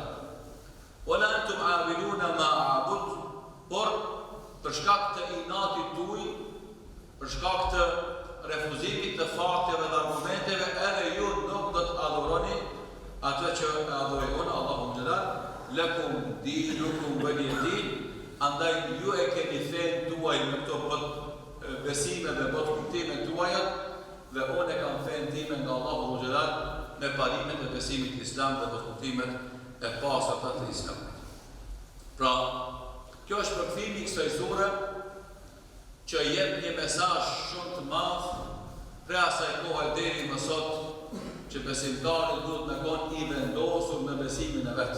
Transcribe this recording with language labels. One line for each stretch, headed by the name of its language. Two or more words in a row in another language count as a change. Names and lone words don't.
Arabic: ولا أنتم عابدون ما أعبد,
Albanian: por për shkak të inatit tuaj, për shkak të refuzimit të fakteve dhe argumenteve, edhe ju nuk do të adhuroni atë që adhurojnë Allahu xhelal,
Arabic: لكم دينكم ولي دين,
Albanian: andaj ju e keni fen tuaj në këto besime dhe kuptime tuaja, dhe unë e kam fen time nga Allahu xhelal me parimet e besimit islam dhe kuptimet e pasatra të islamit. Pra, kjo është përkthimi i kësaj sure që jep një mesazh shumë të madh për asaj kohe deri më sot që besimtari duhet me qenë i vendosur me besimin e vet.